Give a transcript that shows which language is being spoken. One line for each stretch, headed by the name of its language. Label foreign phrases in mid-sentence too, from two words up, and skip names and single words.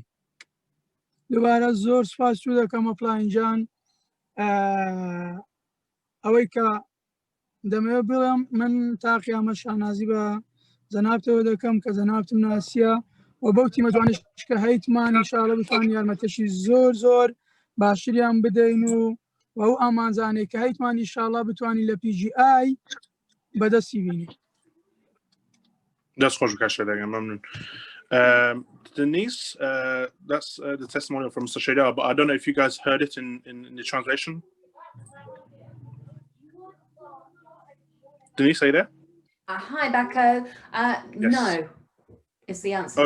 Central Kurdish: دووبارە زۆر سپاس چوو دەکەم ئەفڵاینجان ئەوەی کە دەمەوێت بڵێم من تا قیامەت شانازی بە جەنابتەوە دەکەم کە جەنابتم ناسیە و بەو تیمە جوانش کە هەیتمان ئینشاءڵڵا بتوانین یارمەتەشی زۆر زۆر باشتریان بدەین و ئەو ئامانجانەی کە هەیتمان ئینشاءڵڵا بتوانین لە PGI بەدەستی بینین. دەست خۆش بکەشێداگەن مەمنون.
English: Denise, that's the testimonial from Mr. Sheda, but I don't know if you guys heard it in the translation. Denise, are you there? Hi, Bako. Yes. No, is the answer.